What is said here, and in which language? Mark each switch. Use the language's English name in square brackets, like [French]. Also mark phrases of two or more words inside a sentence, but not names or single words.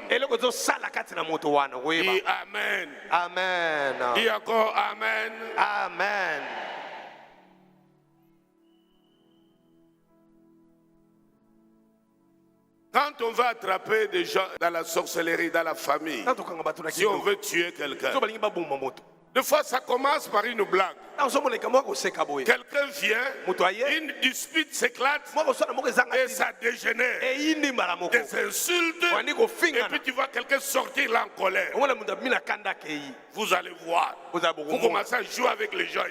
[Lingala] eloko ezosala kati na moto wana [French] Dis [Lingala] okoyeba. [French] Amen. Amen. Dis encore Amen. Amen. Quand on va attraper des gens dans la sorcellerie, dans la famille, [Lingala] Ntango tokanga bato na [French] si on kingo veut tuer quelqu'un, [Lingala] so balingi baboma moto [French] Des fois, ça commence par une blague. Quelqu'un vient, une dispute s'éclate et ça dégénère. Des insultes, et puis tu vois quelqu'un sortir là en colère. Vous allez voir. Vous commencez à jouer avec les gens.